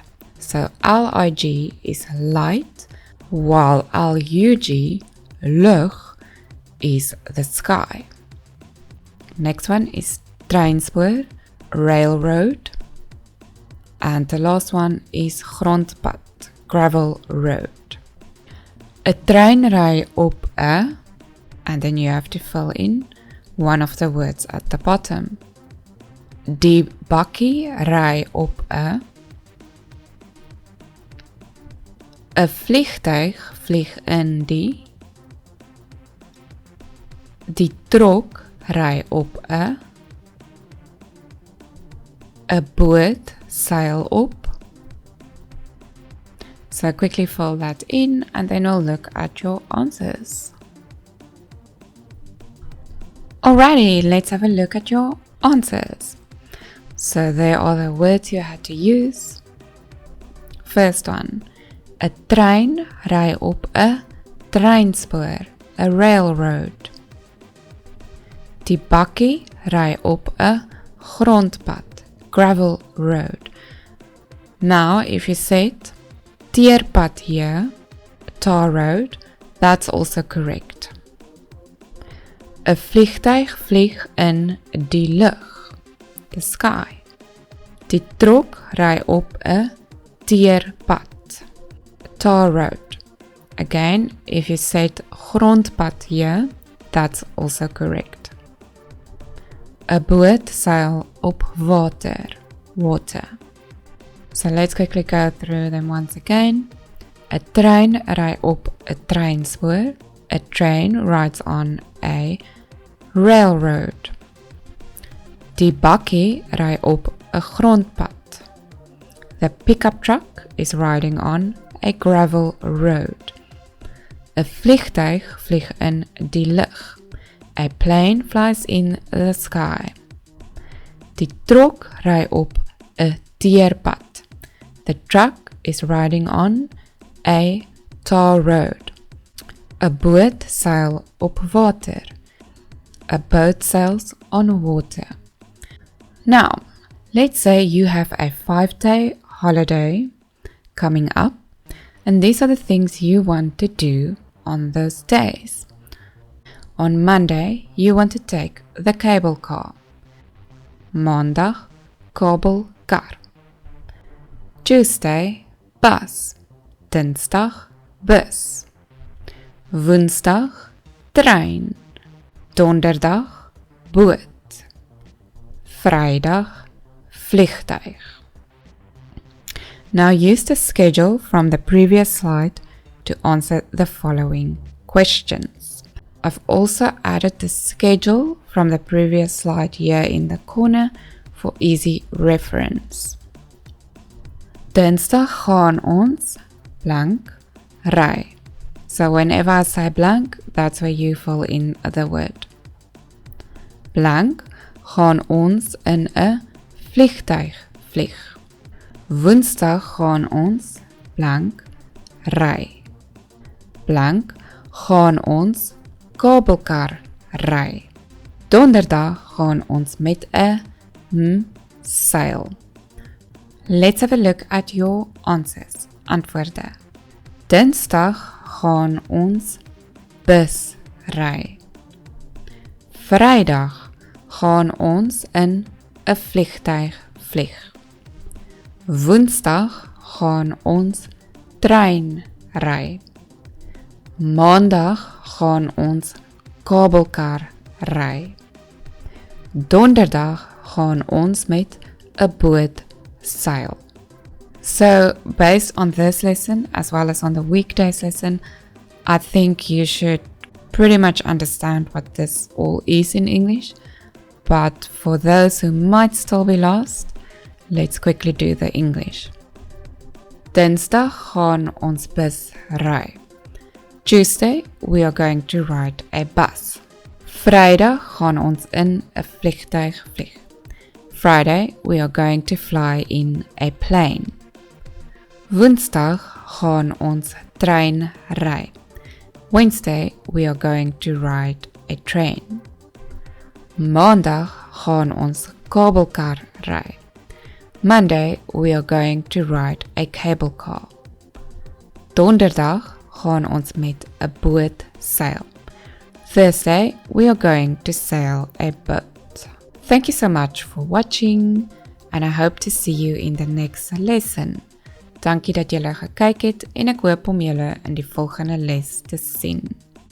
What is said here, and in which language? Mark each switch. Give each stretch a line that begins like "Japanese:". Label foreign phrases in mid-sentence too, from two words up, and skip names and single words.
English: So L-I-G is light, while L-U-G, lug, is the sky. Next one is treinspoor, railroad. And the last one is grondpad, gravel road.
Afrikaans: A trein ry op a,
English: and then you have to fill in one of the words at the bottom.
Afrikaans: Die bakkie ry op a. A vliegtuig vlieg in die. Die trok ry op a. A boot sail op.
English: So quickly fill that in and then we'll look at your answers. Alrighty, let's have a look at your answers. So there are the words you had to use. First one,
Afrikaans: a trein ry op a treinspoor,
English: a railroad.
Afrikaans: Die bakkie ry op a grondpad,
English: gravel road. Now if you said teerpad here, tar road, that's also correct.
Afrikaans: A vliegtuig vlieg in die lug,
English: the sky.
Afrikaans: Die trok ry op a teerpad,
English: tar road. Again, if you said grondpad here, that's also correct.
Afrikaans: A boot sail op water, water.
English: So let's quickly go through them once again.
Afrikaans: A trein ry op a treinspoor.
English: A train rides on a railroad.
Afrikaans: Die bakkie ry op a grondpad.
English: The pickup truck is riding on a gravel road.
Afrikaans: A vliegtuig vlieg in die lug.
English: A plane flies in the sky.
Afrikaans: Die trok ry op a teerpad.
English: The truck is riding on a tar road.
Afrikaans: A boot sail op water.
English: A boat sails on water. Now, let's say you have a 5-day holiday coming up, and these are the things you want to do on those days. On Monday, you want to take the cable car.
Afrikaans: Maandag, kabelkar.
English: Tuesday, bus.
Afrikaans: Dinsdag, bus. Woensdag, trein. Donderdag, boot. Vrydag, vliegtuig.
English: Now use the schedule from the previous slide to answer the following questions. I've also added the schedule from the previous slide here in the corner for easy reference.
Afrikaans: Dinsdag gaan ons blank ry.
English: So whenever I say blank, that's where you fill in the word.
Afrikaans: Blank gaan ons in 'n vliegtuig vlieg. Woensdag gaan ons blank ry. Blank gaan ons kabelkar ry. Donderdag gaan ons met 'n seil.
English: Let's have a look at your answers.
Afrikaans: Antwoorde. Dinsdag gaan ons bus ry. Vrydag gaan ons in 'n vliegtuig vlieg. Woensdag gaan ons trein ry. Maandag gaan ons kabelkar ry. Donderdag gaan ons met 'n boot seil.
English: So, based on this lesson, as well as on the weekdays lesson, I think you should pretty much understand what this all is in English. But for those who might still be lost, let's quickly do the English.
Afrikaans: Dinsdag gaan ons bus ry.
English: Tuesday, we are going to ride a bus.
Afrikaans: Vrydag gaan ons in 'n vliegtuig vlieg.
English: Friday, we are going to fly in a plane.
Afrikaans: Woensdag gaan ons trein ry.
English: Wednesday, we are going to ride a train.
Afrikaans: Maandag gaan ons kabelkar ry.
English: Monday, we are going to ride a cable car.
Afrikaans: Donderdag gaan ons met 'n boot seil.
English: Thursday, we are going to sail a boat. Thank you so much for watching, and I hope to see you in the next lesson.
Afrikaans: Dankie dat julle gekyk het en ek hoop om julle in die volgende les te sien.